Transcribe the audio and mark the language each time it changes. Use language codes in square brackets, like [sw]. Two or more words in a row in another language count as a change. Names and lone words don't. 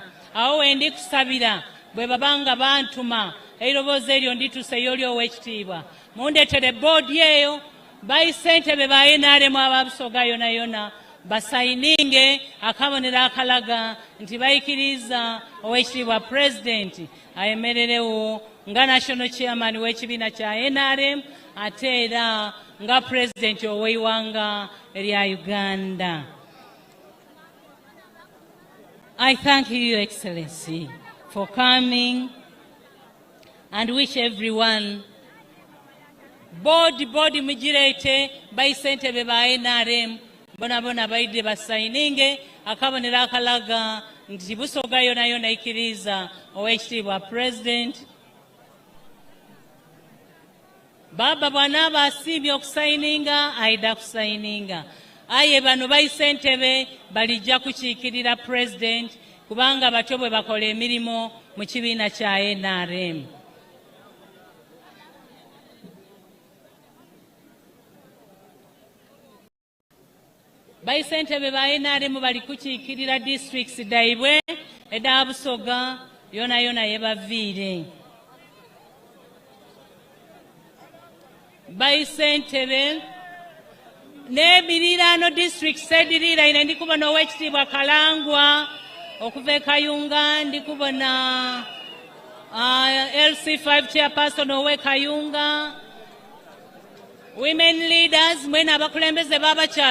[xog] Awo wendi kusabira bwe babanga bantuma eirobozo eryo ndituseyo oli ow'ekitiibwa mundeetere boodi eyo bayisentebe ba NRM ababusoga yona basayininge akabonero akalaga nti bayikiriza ow'ekitiibwa president ayemererewo nga [en] national chairman [xog] w'ekibiina kya NRM ate era nga president ow'eiwanga erya Uganda. [en] I thank you, Your Excellency, for coming and wish everyone board [xog] mujirete bayisentebe ba NRM bona baide basayininge akabonero akalaga nti busoga yona ikiriza ow'ekitiibwa president. Baba bwana basimbye okusayininga aida kusayininga aye bano bayisentebe balijja kukiikirira president kubanga batyo bwe bakola emirimu mu kibiina kya NRM. Bayisentebe ba NRM bali kukiikirira districts daibwe eda Busoga yona yebaviire. Bayisentebe n'ebirirano district sediriira ndi kubona ow'ekitiibwa Kalangwa okuva e Kayunga, ndi kubona LC5 chairperson ow'e Kayunga, [en] women leaders [xog] mwena abakulembeze b'abakyala.